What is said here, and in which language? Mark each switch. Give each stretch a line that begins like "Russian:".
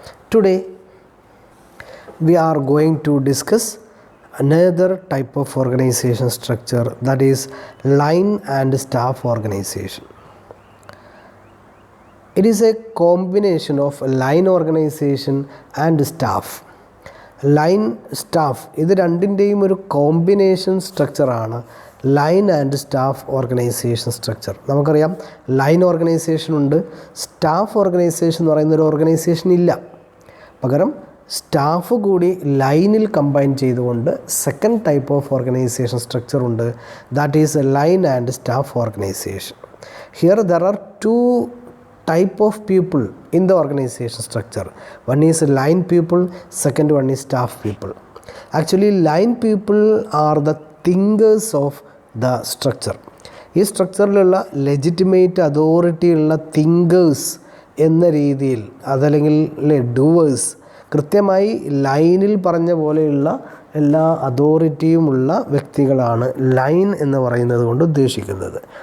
English: Today we are going to discuss another type of organization structure, that is line and staff organization. It is a combination of line organization and staff.
Malayalam: Line staff ഇത് രണ്ടിൻ്റെയും ഒരു combination സ്ട്രക്ചറാണ് line and staff organisation structure. നമുക്കറിയാം line organisation ഉണ്ട്, staff organisation എന്ന് പറയുന്ന ഒരു organisation ഇല്ല. പകരം സ്റ്റാഫ് കൂടി ലൈനിൽ കമ്പൈൻ ചെയ്തുകൊണ്ട് second type of organisation structure ഉണ്ട്,
English: That is line and staff organization. Here there are two type of people in the organization structure. One is line people, second one is staff people. Actually line people are the thinkers of the structure.
Malayalam: ഈ സ്ട്രക്ചറിലുള്ള legitimate authority ഉള്ള thinkers എന്ന രീതിയിൽ അതല്ലെങ്കിൽ doers, കൃത്യമായി ലൈനിൽ പറഞ്ഞ പോലെയുള്ള എല്ലാ അതോറിറ്റിയുമുള്ള വ്യക്തികളാണ് ലൈൻ എന്ന് പറയുന്നത് കൊണ്ട് ഉദ്ദേശിക്കുന്നത്.